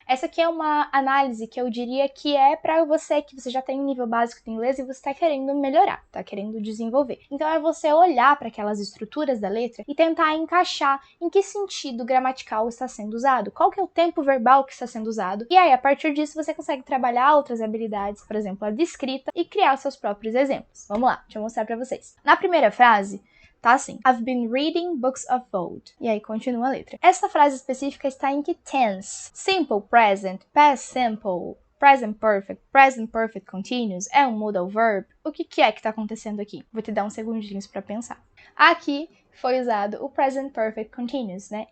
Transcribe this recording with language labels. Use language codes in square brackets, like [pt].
[pt] Essa aqui é uma análise que eu diria que é para você que você já tem um nível básico de inglês e você está querendo melhorar, tá querendo desenvolver. Então é você olhar para aquelas estruturas da letra e tentar encaixar em que sentido gramatical está sendo usado, qual que é o tempo verbal que está sendo usado, e aí a partir disso você consegue trabalhar outras habilidades, por exemplo, a de escrita, e criar seus próprios exemplos. Vamos lá, deixa eu mostrar para vocês. Na primeira frase, tá assim, [en] I've been reading books of old. [pt] E aí continua a letra. Essa frase específica está em que tense? Simple present, past simple, present perfect continuous, é um modal verb? O que é que tá acontecendo aqui? Vou te dar uns segundinhos para pensar. Aqui foi usado o present perfect continuous, né?